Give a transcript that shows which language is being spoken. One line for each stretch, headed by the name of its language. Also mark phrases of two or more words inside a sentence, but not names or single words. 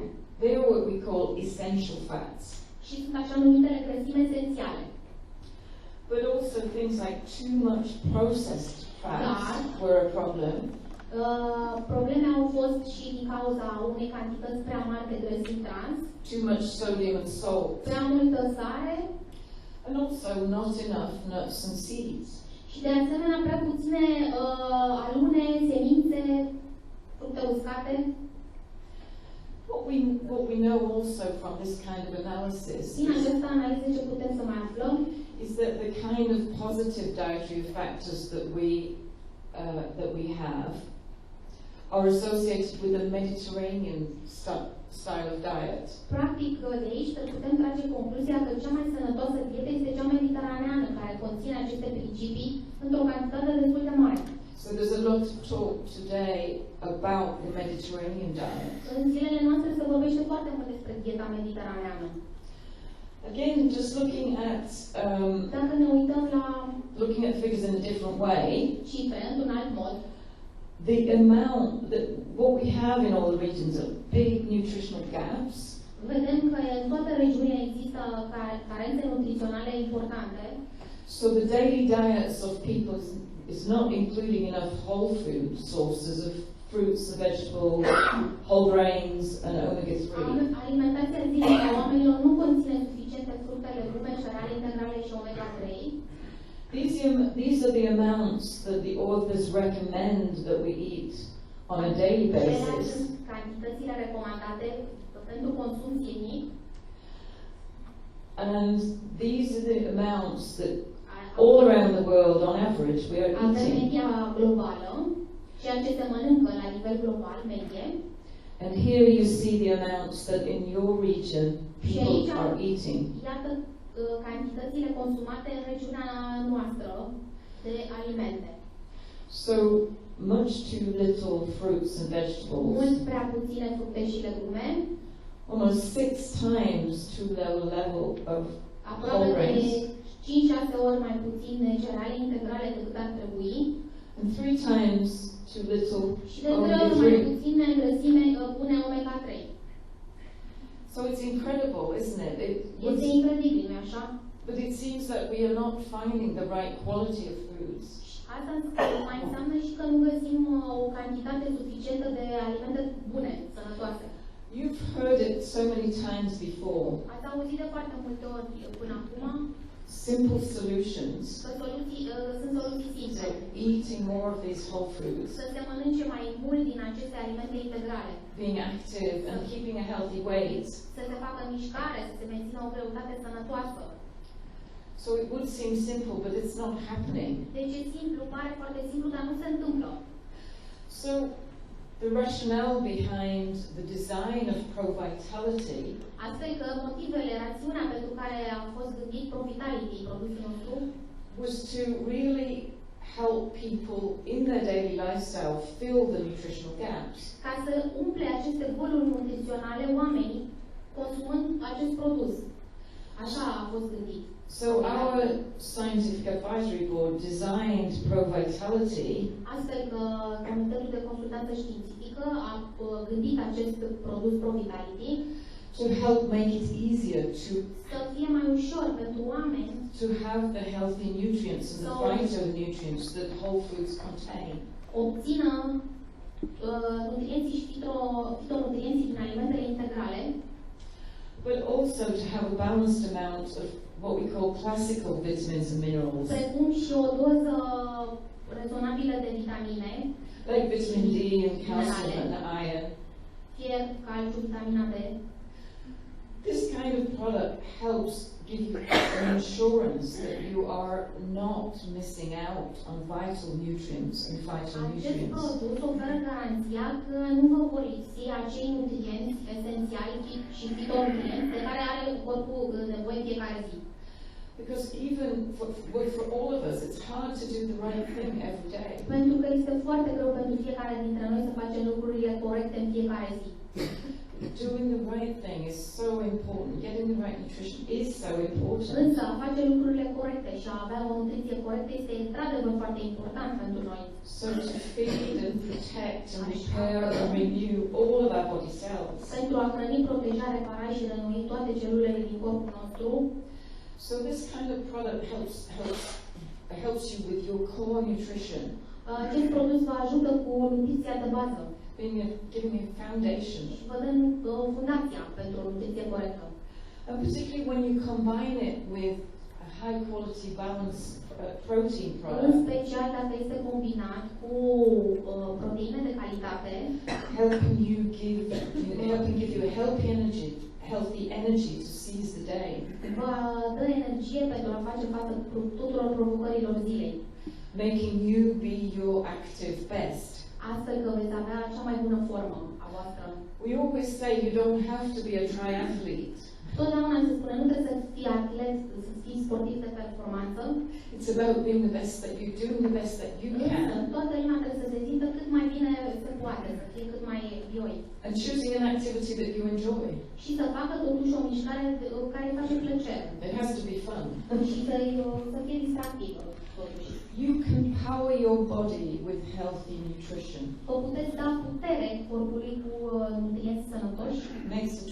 English: They are what we call essential fats.
Romanian: Și sunt așa numitele grăsimi esențiale.
English: But also things like too much processed fats were a problem.
Romanian: Probleme au fost și din cauza unei cantități prea mari de grăsimi trans.
English: Too much sodium and salt.
Romanian: Prea multă sare.
English: And also not enough nuts and seeds.
Romanian: Și de asemenea prea puține alune, semințe, fructe uscate.
English: What we know also from this kind of analysis
Romanian: din această analiză ce putem să mai aflăm
English: is that the kind of positive dietary factors that we have are associated with a Mediterranean style of diet.
Romanian: Practic, de aici putem trage concluzia că cea mai sănătoasă dietă este cea mediteraneană, care conține aceste principii într-o cantitate destul de mare.
English: So there's a lot of talk today about the Mediterranean diet.
Romanian: În zilele noastre se vorbește foarte mult despre dieta mediteraneană.
English: Again, just looking at
Romanian: Dacă ne uităm la
English: figures in a different way,
Romanian: cifre într-un alt mod,
English: the amount that what we have in all the regions are big nutritional gaps.
Romanian: vedem că în toată regiunea există carențe nutriționale importante.
English: So the daily diets of people is not including enough whole food sources of fruits and vegetables, whole grains and omega-3.
Romanian: Alimentația zilnică a oamenilor nu conține suficiente fructe, legume, cereale integrale și omega-3.
English: These are the amounts that the authors recommend that we eat on a daily basis.
Romanian: Cantitățile recomandate pentru consum zilnic.
English: And these are the amounts that all around the world, on average, we are
Romanian: Avem
English: eating.
Romanian: media globală, ceea ce se mănâncă la nivel global, medie.
English: And here you see the amounts that in your region people are eating.
Romanian: Iată cantitățile consumate în regiunea noastră de alimente.
English: So much too little fruits and vegetables.
Romanian: Mult prea puține fructe și legume.
English: Almost 6 times too low a level of whole
Romanian: Aproape de
English: grains.
Romanian: 5-6 ori mai puține cereale integrale decât ar trebui.
English: And 3 times too little
Romanian: Și de 3 ori mai
English: omega-3.
Romanian: puține grăsime pune omega-3.
English: So it's incredible, isn't it?
Romanian: Este incredibil, nu-i așa?
English: But it seems that we are not finding the right quality of foods.
Romanian: Asta mai înseamnă și că nu găsim o cantitate suficientă de alimente bune, sănătoase.
English: You've heard it so many times before.
Romanian: Ați auzit de foarte multe ori până acum
English: Simple solutions.
Romanian: că sunt soluții simple.
English: So eating more of these whole foods,
Romanian: Să se mănânce mai mult din aceste alimente integrale.
English: being active and keeping a healthy weight.
Romanian: Să se facă mișcare, să se mențină o greutate sănătoasă.
English: So it would seem simple, but it's not happening.
Romanian: Deci e simplu, pare foarte simplu, dar nu se întâmplă.
English: So the rationale behind the design of Pro-Vitality
Romanian: Astfel că motivele, rațiunea pentru care a fost gândit Pro-Vitality, produsul nostru,
English: was to really help people in their daily lifestyle fill the nutritional gaps.
Romanian: ca să umple aceste goluri nutriționale oamenii consumând acest produs. Așa a fost gândit.
English: So our scientific advisory board designed Pro-Vitality
Romanian: Astfel că Comitetul de Consultanță Științifică a gândit acest produs Pro-Vitality
English: to help make it easier
Romanian: să fie mai ușor pentru oameni
English: to have the healthy nutrients and the phytonutrients that whole foods contain.
Romanian: obțină nutrienții și fitonutrienții din alimentele integrale,
English: But also to have a balanced amount of what we call classical vitamins and minerals,
Romanian: precum și o doză rezonabilă de vitamine,
English: like vitamin D and calcium and iron.
Romanian: fier, calciu, vitamina D.
English: This kind of product helps give you an assurance that you are not missing out on vital nutrients and
Romanian: Acest
English: phytonutrients.
Romanian: produs oferă garanția că nu vă vor lipsi acei nutrienți esențiali și fitonutrienți de care are corpul nevoie fiecare zi.
English: Because even for all of us, it's hard to do the right thing every day.
Romanian: Pentru că este foarte greu pentru fiecare dintre noi să facem lucrurile corecte în fiecare zi.
English: Doing the right thing is so important. Getting the right nutrition is so important.
Romanian: Însă, a face lucrurile corecte și a avea o nutriție corectă este într-adevăr foarte important pentru noi.
English: So to feed and protect and repair and renew all of our body cells.
Romanian: Pentru a hrăni, proteja, repara și renoi toate celulele din corpul nostru.
English: So this kind of product helps you with your core nutrition.
Romanian: Acest produs vă ajută cu nutriția de bază.
English: Giving a foundation.
Romanian: Și vă dă fundația pentru o nutriție corectă.
English: And particularly when you combine it with a high quality balanced protein
Romanian: În
English: product,
Romanian: special dacă este combinat cu proteine de calitate,
English: helping give you a healthy energy to seize the day.
Romanian: vă dă energie pentru a face față tuturor provocărilor zilei.
English: Making you be your active best.
Romanian: astfel că veți avea cea mai bună formă a voastră.
English: We always say you don't have to be a triathlete.
Romanian: Totdeauna se spune, nu trebuie să fii atlet, să fii sportiv de performanță.
English: It's about being the best that you do, the best that you
Romanian: Însă,
English: can.
Romanian: toată lumea trebuie să se simtă cât mai bine se poate, să fie cât mai vioi.
English: And choosing an activity that you enjoy.
Romanian: Și să facă totuși o mișcare care îi face plăcere.
English: It has to be fun.
Romanian: Și să fie distractivă, totuși.
English: You can power your body with healthy nutrition.
Romanian: Vă puteți da putere corpului cu nutrienți sănătoși,
English: Makes a